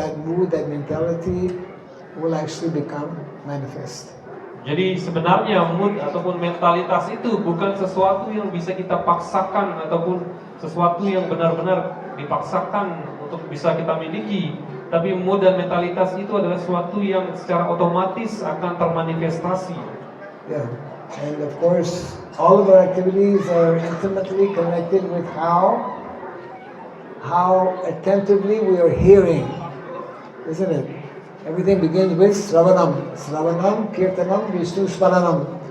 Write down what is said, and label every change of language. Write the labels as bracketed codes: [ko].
[en] That mood, that mentality will actually become manifest. [id] Jadi sebenarnya mood ataupun mentalitas itu bukan sesuatu yang bisa kita paksakan ataupun sesuatu yang benar-benar dipaksakan untuk bisa kita miliki. Tapi mood dan mentalitas itu adalah sesuatu yang secara otomatis akan termanifestasi. [en] Yeah, and of course, all of our activities are intimately connected with how attentively we are hearing, isn't it? Everything begins with Sravanam, Kirtanam, Vishnu Sparanam.